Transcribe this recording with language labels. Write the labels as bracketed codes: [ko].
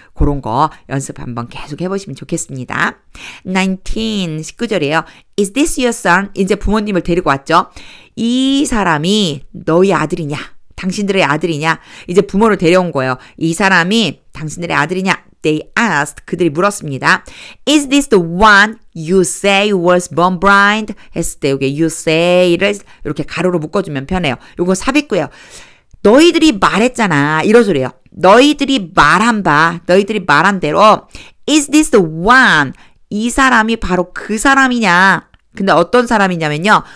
[ko] 그런 거 연습 한번 계속 해보시면 좋겠습니다. 19절이에요. [en] Is this your son? [ko] 이제 부모님을 데리고 왔죠. 이 사람이 너희 아들이냐? 당신들의 아들이냐? 이제 부모를 데려온 거예요. 이 사람이 당신들의 아들이냐? [en] They asked. [ko] 그들이 물었습니다. [en] Is this the one you say was born blind? [ko] 했을 때 여기 you say를 이렇게 가로로 묶어주면 편해요. 요거 삽입구예요. 너희들이 말했잖아. 이런 소리예요. 너희들이 말한 대로 [en] Is this the one? [ko] 이 사람이 바로 그 사람이냐? 근데 어떤 사람이냐면요.